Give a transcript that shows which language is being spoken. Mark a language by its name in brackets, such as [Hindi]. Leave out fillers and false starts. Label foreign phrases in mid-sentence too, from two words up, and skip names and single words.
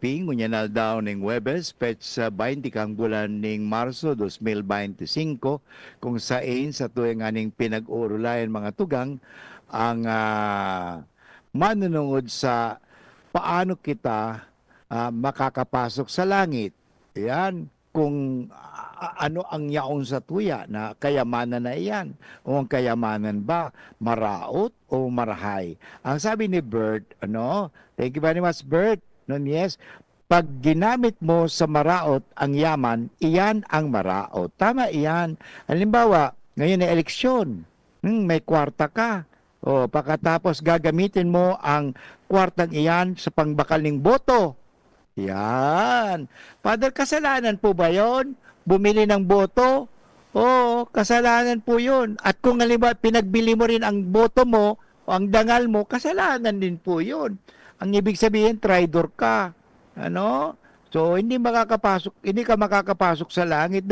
[Bikol] Ngunyanal daw ng Webes, petsa 20 kang bulan ng Marso 2025, kung saan sa tuwing aning pinag-uurulayan mga tugang ang manunungod sa paano kita makakapasok sa langit. Yan, kung ano ang yaon sa tuya na kayamanan na iyan. O ang kayamanan ba maraot o marahay? [Filipino] Ang sabi ni Bert, [English] thank you very much Bert, yes, [Bikol] pag ginamit mo sa maraot ang yaman, iyan ang maraot. Tama iyan. [Filipino] Halimbawa, ngayon ay eleksyon, may kwarta ka. O pagkatapos gagamitin mo ang kwartang iyan sa pangbakal ng boto. Yan. Father, kasalanan po ba yon? Bumili ng boto? Oo, kasalanan po yun. At kung halimbawa pinagbili mo rin ang boto mo o ang dangal mo, kasalanan din po yun. Ang ibig sabihin, traitor ka. So, hindi ka makakapasok sa langit.